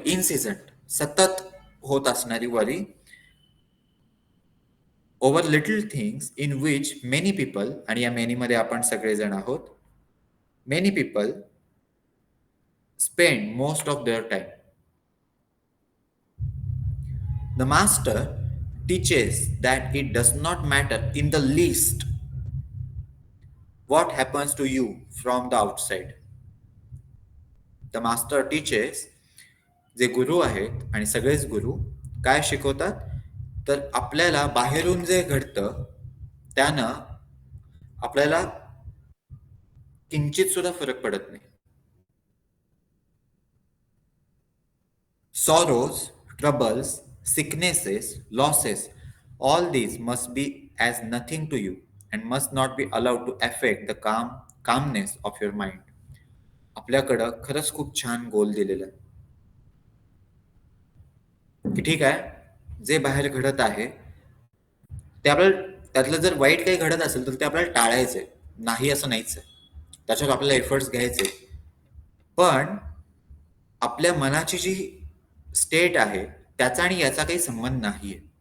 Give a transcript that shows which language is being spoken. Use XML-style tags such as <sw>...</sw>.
<en>incessant,</en> <mr>सतत होत असणारी</mr> <en>worry over little things in which many people,</en> <mr>आणि या मेनीमध्ये आपण सगळेजण आहोत,</mr> <en>Many people spend most of their time. The master teaches that it does not matter in the least what happens to you from the outside. The master teaches,</en> <mr>जे गुरु आहेत आणि सगळेच गुरु काय शिकवतात, तर आपल्याला बाहेरून जे घडतं त्यानं आपल्याला किंचित सुद्धा फरक पडत नाही.</mr> <en>Sorrows, troubles, sicknesses, losses, all these must be as nothing to you and must not be allowed to affect the calmness of your mind.</en> <mr>आपल्याकडं खरंच खूप छान गोल दिलेलं आहे, की ठीक आहे, जे बाहेर घडत आहे, ते आपल्याला त्यातलं जर वाईट काही घडत असेल तर ते आपल्याला टाळायचंय. नाही असं नाहीच आहे. त्याच्यावर आपल्याला एफर्ट्स घ्यायचे. पण आपल्या मनाची जी स्टेट आहे त्याचा आणि याचा काही संबंध नाहीये.</mr>